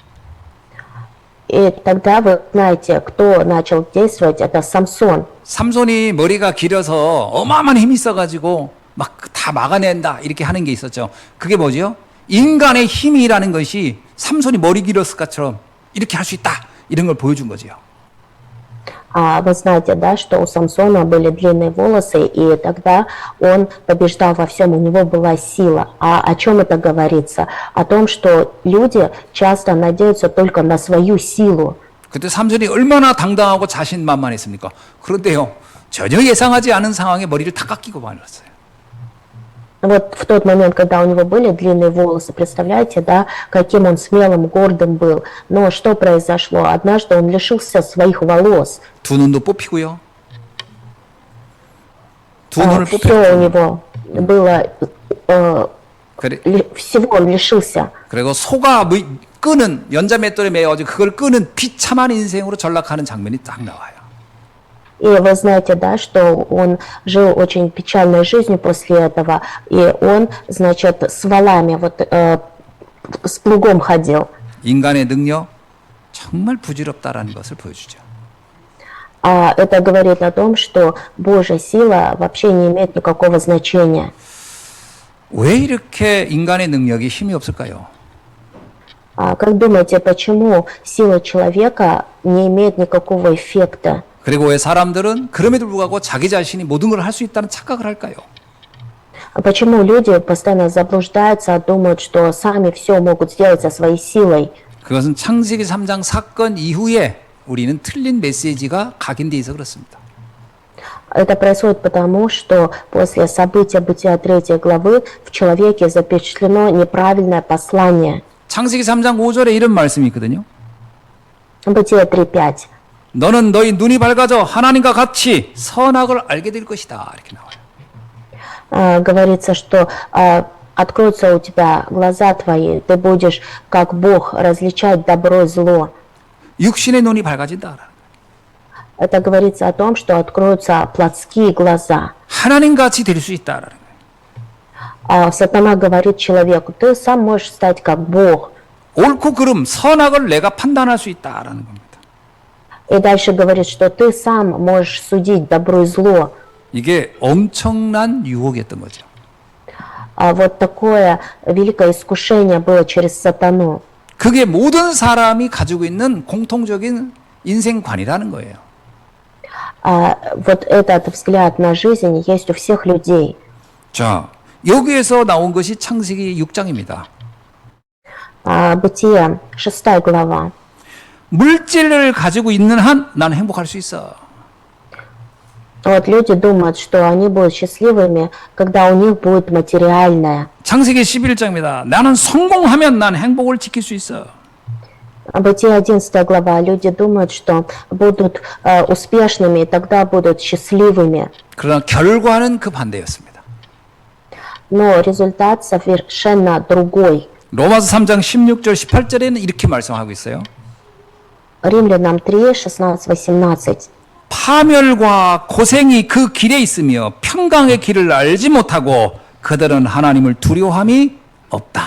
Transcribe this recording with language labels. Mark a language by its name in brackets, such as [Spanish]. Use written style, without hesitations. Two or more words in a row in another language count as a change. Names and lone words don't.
[Russian] И тогда вы знаете, кто начал действовать, это Самсон. [Korean] 삼손이 머리가 길어서 어마어마한 힘이 있어가지고 막 다 막아낸다 이렇게 하는 게 있었죠. 그게 뭐죠? 인간의 힘이라는 것이 삼손이 머리 길었을 것처럼 이렇게 할 수 있다 이런 걸 보여준 거죠. [Russian] Вы знаете, да, что у Самсона были длинные волосы, и тогда он побеждал во всем, у него была сила. А о чем это говорится? О том, что люди часто надеются только на свою силу. [Korean] 그때 삼손이 얼마나 당당하고 자신만만했습니까? 그런데요, 전혀 예상하지 않은 상황에 머리를 다 깎이고 말았어요. [Russian] Вот в тот момент, когда у него были длинные волосы, представляете, да, каким он смелым, гордым был. Но что произошло? Однажды он лишился своих волос. [Korean] 두 눈도 뽑히고요. 두 눈을 [Russian] Все у [Korean] 뽑혔고. [Russian] него было, [Korean] 그래, [Russian] всего он лишился. [Korean] 그리고 소가 끄는 연자 맷돌에 매어가지고 그걸 끄는 비참한 인생으로 전락하는 장면이 딱 나와요. [Russian] И вы знаете, да, что он жил очень печальной жизнью после этого, и он, значит, с валами, вот, с плугом ходил. [Korean] 인간의 능력 정말 부질없다라는 것을 보여주죠. [Russian] Это говорит о том, что Божья сила вообще не имеет никакого значения. [Korean] 왜 이렇게 인간의 능력이 힘이 없을까요? [Russian] Как думаете, почему сила человека не имеет никакого эффекта? [Korean] 그리고 왜 사람들은 그럼에도 불구하고 자기 자신이 모든 걸 할 수 있다는 착각을 할까요? [Russian] Почему люди постоянно заблуждаются, думают, что сами все могут сделать со своей силой? [Korean] 그것은 창세기 3장 사건 이후에 우리는 틀린 메시지가 각인돼 있어 그렇습니다. [Russian] Это происходит потому, что после события Бытия 3 главы в человеке запечатлено неправильное послание. [Korean] 창세기 3장 5절에 이런 말씀이 있거든요. [Russian] Бытие 3:5. [Korean] 너는 너희 눈이 밝아져 하나님과 같이 선악을 알게 될 것이다. 이렇게 나와요. [Russian] Говорится, что откроются у тебя глаза твои, ты будешь как Бог различать добро и зло. [Korean] 육신의 눈이 밝아진다. [Russian] Это говорится о том, что откроются плотские глаза. [Korean] 하나님 같이 될 수 있다라는 거예요. [Russian] Сатана говорит человеку, ты сам можешь стать как Бог. [Korean] 옳고 그름, 선악을 내가 판단할 수 있다라는 겁니다. [Russian] И дальше говорит, что ты сам можешь судить добро и зло. [Korean] 이게 엄청난 유혹이었던 거죠. [Russian] Вот такое великое искушение было через сатану. [Korean] 그게 모든 사람이 가지고 있는 공통적인 인생관이라는 거예요. [Russian] Вот этот взгляд на жизнь есть у всех людей. [Korean] 자, 여기에서 나온 것이 창세기 6장입니다. [Russian] Бытие, 6 глава. [Korean] 물질을 가지고 있는 한 나는 행복할 수 있어. [Russian] Вот люди думают, что они будут счастливыми, когда у них будет материальное. [Korean] 창세기 11장입니다. 나는 성공하면 난 행복을 지킬 수 있어. [Russian] Бытие 11 глава. Люди думают, что будут успешными и тогда будут счастливыми. [Korean] 그러나 결과는 그 반대였습니다. [Russian] Но результат совершенно другой. [Korean] 로마서 3장 16절 18절에는 이렇게 말씀하고 있어요. [Russian] Римлянам 3, 16, 18. [Korean] 파멸과 고생이 그 길에 있으며 평강의 길을 알지 못하고 그들은 하나님을 두려워함이 없다.